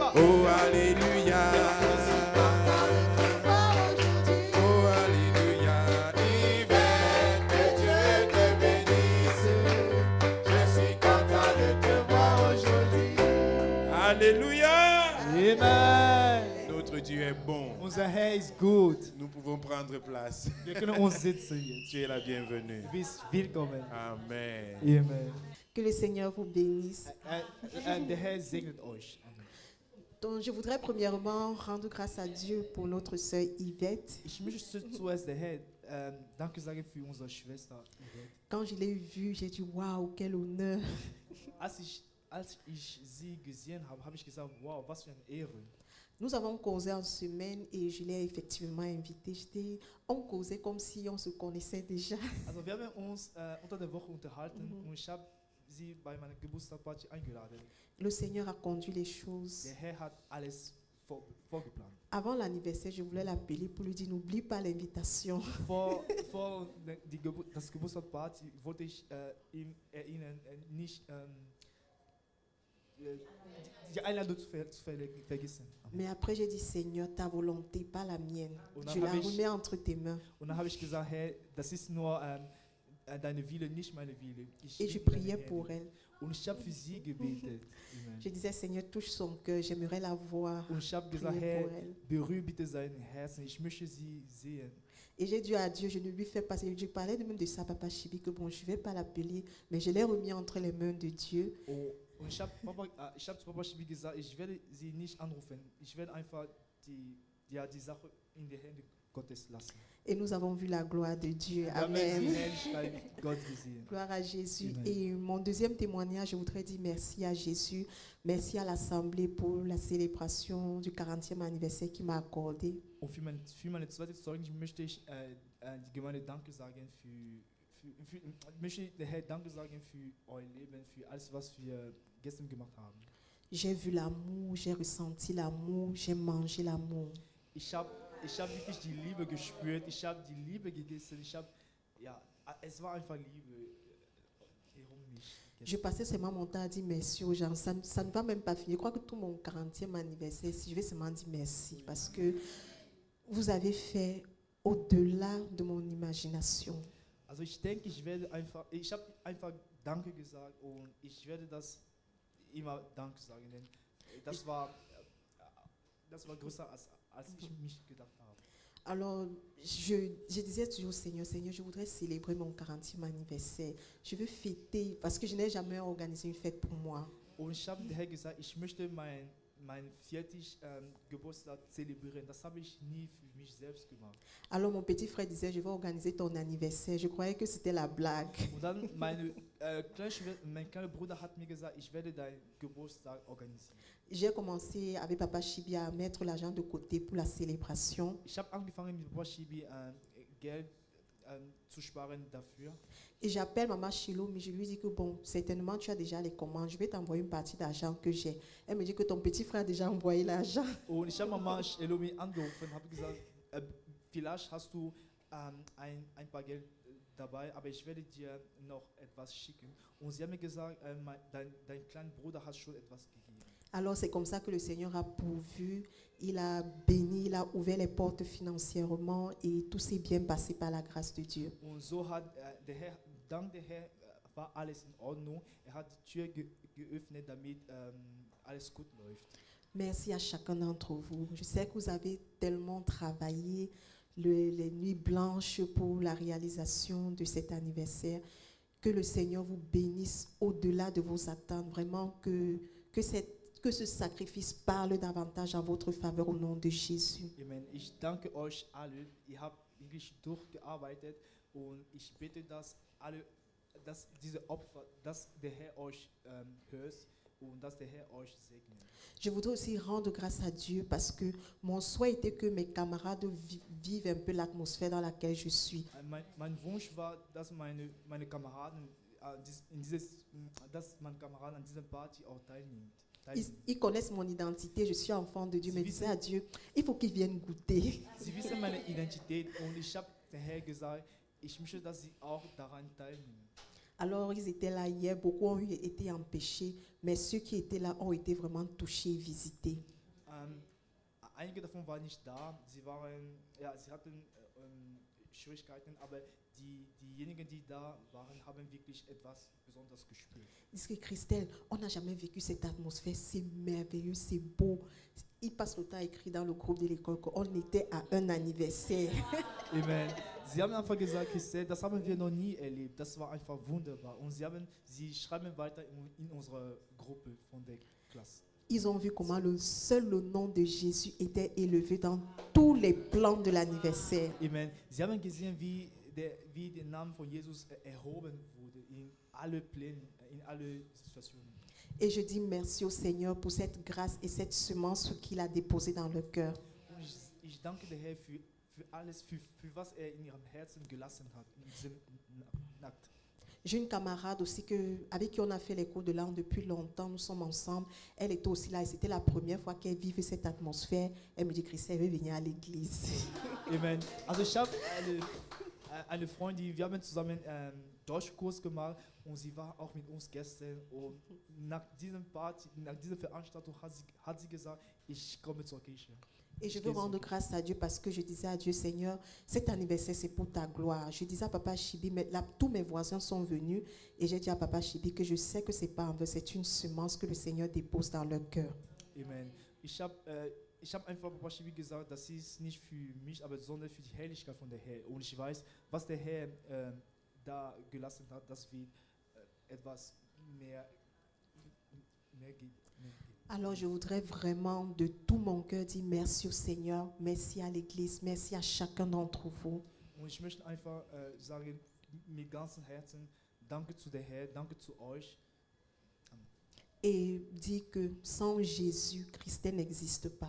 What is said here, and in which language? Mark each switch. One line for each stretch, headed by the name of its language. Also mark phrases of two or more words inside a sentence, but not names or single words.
French: Oh, alléluia. Oh, alléluia. Yvette, que Dieu te bénisse. Je suis content de te voir aujourd'hui. Alléluia. Amen. Notre Notre Dieu est bon.
German: Unser Herr ist gut.
French: Nous pouvons prendre place.
German: Wir können uns sitzen jetzt.
French: Tu es la bienvenue.
German: Du bist willkommen. Amen. Amen.
French: Que le Seigneur vous bénisse.
German: Der Herr segnet euch. Amen.
French: Donc, je voudrais premièrement rendre grâce à Dieu pour notre sœur Yvette.
German: Ich möchte zuerst der Herr Danke sagen für unsere Schwester Yvette.
French: Quand je l'ai vue, j'ai dit waouh, quel honneur.
German: Als ich sie gesehen habe, habe ich gesagt, wow, was für eine Ehre.
French: Nous avons causé en semaine et je l'ai effectivement invitée. On causait comme si on se connaissait déjà.
German: Also wir haben uns unter der Woche unterhalten und ich habe sie bei meiner Geburtstagsparty eingeladen.
French: Le Seigneur a conduit les choses.
German: Der Herr hat alles vorgeplant.
French: Avant l'anniversaire, je voulais l'appeler pour lui dire n'oublie pas l'invitation.
German: Vor das Geburtstagsparty wollte ich ihm erinnern, nicht die Einladung zu vergessen.
French: Mais après, j'ai dit Seigneur, ta volonté, pas la mienne.
German: Und
French: Je la remets entre tes mains.
German: Und dann habe ich gesagt, Herr, das ist nur deine Wille, nicht meine Wille.
French: Et je priais pour elle.
German: Und ich habe für sie gebetet.
French: Je disais Seigneur, touche son cœur, j'aimerais la voir.
German: Und ich habe gesagt,
French: Prier
German: Herr,
French: pour elle.
German: berühre bitte sein Herzen, ich möchte sie sehen.
French: Et j'ai dit à Dieu, je ne lui fais pas, je parlais de même de ça, Papa Chibi, que bon, je ne vais pas l'appeler, mais je l'ai remis entre les mains de Dieu.
German: Und ich habe zu Papa Chibi gesagt, ich werde sie nicht anrufen, ich werde einfach die Sache in die Hände Gottes lassen.
French: Et nous avons vu la gloire de Dieu.
German: Wir haben die Amen. Herrlichkeit Gottes gesehen.
French: Gloire à Jésus. Amen. Et mon deuxième témoignage, je voudrais dire merci à Jésus, merci à l'Assemblée pour la célébration du 40e anniversaire qu'il m'a accordé.
German: Und für meine zweite Zeugnis möchte ich die Gemeinde Danke sagen möchte der Herr Danke sagen für euer Leben, für alles, was wir gestern gemacht haben.
French: J'ai vu l'amour, j'ai ressenti l'amour, j'ai mangé l'amour.
German: Ich hab wirklich die Liebe gespürt, ich habe die Liebe gegessen, es war einfach Liebe um mich.
French: Je passais seulement mon temps à dire merci aux gens. Ça ne va même pas finir. Je crois que tout mon 40e anniversaire, si je vais seulement dire merci parce que vous avez fait au-delà de mon imagination.
German: Also ich denke, ich habe einfach Danke gesagt und ich werde das immer Danke sagen, denn das war größer als ich mich gedacht habe.
French: Alors, je disais toujours, Seigneur, je voudrais célébrer mon 40e anniversaire. Je veux fêter, parce que je n'ai jamais organisé une fête pour moi.
German: Und ich habe der Herr gesagt, ich möchte mein 40. Geburtstag zelebrieren. Das habe ich nie für mich selbst gemacht.
French: Alors, mon petit frère disait, je vais organiser ton anniversaire. Je croyais que c'était la blague.
German: Und dann mein kleiner Bruder hat mir gesagt, ich werde deinen Geburtstag organisieren.
French: J'ai commencé avec Papa Chibi à mettre l'argent de côté pour la célébration.
German: Ich habe angefangen mit Papa Chibi Geld zu sparen dafür.
French: Et j'appelle Maman Chilo, mais je lui dis que bon, certainement tu as déjà les commandes. Je vais t'envoyer une partie d'argent que j'ai. Elle me dit que ton petit frère a déjà envoyé l'argent.
German: Und ich habe Mama Elomi angerufen, habe gesagt, vielleicht hast du ein paar Geld dabei, aber ich werde dir noch etwas schicken. Und sie haben mir gesagt, dein kleiner Bruder hat schon etwas gegeben.
French: Alors c'est comme ça que le Seigneur a pourvu, il a béni, il a ouvert les portes financièrement et tout s'est bien passé par la grâce de Dieu.
German: Und so hat dank der Herr war alles in Ordnung. Hat die Tür geöffnet, damit alles gut läuft.
French: Merci à chacun d'entre vous. Je sais que vous avez tellement travaillé les nuits blanches pour la réalisation de cet anniversaire. Que le Seigneur vous bénisse au-delà de vos attentes. Vraiment que ce sacrifice parle davantage en votre faveur au nom de Jésus.
German: Amen. Ich danke euch alle. Ihr habt wirklich durchgearbeitet und ich bete, dass diese Opfer, dass der Herr euch hört und dass der Herr euch segnet.
French: Je voudrais aussi rendre grâce à Dieu parce que mon souhait était que mes camarades vivent un peu l'atmosphère dans laquelle je suis.
German: Mein Wunsch war, dass meine Kameraden an dieser Party auch teilnehmen.
French: Ils connaissent mon identité, je suis enfant de Dieu, mais disais à Dieu, il faut qu'ils viennent goûter.
German: Sie wissen meine Identität und ich habe der Herr gesagt, ich möchte, dass sie auch daran teilnehmen.
French: Alors ils étaient là hier, beaucoup ont été empêchés, mais ceux qui étaient là ont été vraiment touchés, visités.
German: Einige davon waren nicht da, sie hatten Schwierigkeiten, aber diejenigen, die da waren, haben wirklich etwas Besonderes gespürt.
French: Ils disent que Christelle, on n'a jamais vécu cette atmosphère, c'est merveilleux, c'est beau. il passe le temps à écrire dans le groupe de l'école qu'on était à un anniversaire. Amen.
German: Sie haben einfach gesagt, das haben wir noch nie erlebt. Das war einfach wunderbar. Und sie schreiben weiter in unserer Gruppe von der Klasse.
French: Ils ont vu comment le nom de Jésus était élevé dans tous les plans de l'anniversaire. Amen.
German: Sie haben gesehen, wie der Name von Jesus erhoben wurde in alle Pläne, in alle Situationen.
French: Et je dis merci au Seigneur pour cette grâce et cette semence qu'il a déposée dans le cœur.
German: Und ich danke der Herr für alles, für was in ihrem Herzen gelassen hat, in diesem Akt.
French: J'ai une camarade aussi avec qui on a fait les cours de langue depuis longtemps. Nous sommes ensemble. Elle était aussi là et c'était la première fois qu'elle vivait cette atmosphère. Elle me dit, Christelle, elle veut venir à l'église. Amen.
German: Also ich habe eine Freundin, wir haben zusammen Deutschkurs gemacht und sie war auch mit uns gestern. Und nach dieser Veranstaltung hat sie gesagt, ich komme zur Kirche.
French: Et je veux rendre grâce à Dieu parce que je disais à Dieu, Seigneur, cet anniversaire, c'est pour ta gloire. Je disais à Papa Chibi, mais là, tous mes voisins sont venus et j'ai dit à Papa Chibi que je sais que ce n'est pas un vœu, c'est une semence que le Seigneur dépose dans leur cœur. Amen.
German: Ich hab einfach Papa Chibi gesagt, das ist nicht für mich, aber sondern für die Herrlichkeit von der Herr. Und ich weiß, was der Herr da gelassen hat, das wird etwas mehr geben.
French: Alors je voudrais vraiment de tout mon cœur dire merci au Seigneur, merci à l'Église, merci à chacun d'entre vous.
German: Und ich möchte einfach sagen, mit ganzem Herzen, danke zu der Herr, danke zu euch.
French: Et dire que sans Jésus, Christelle n'existe pas.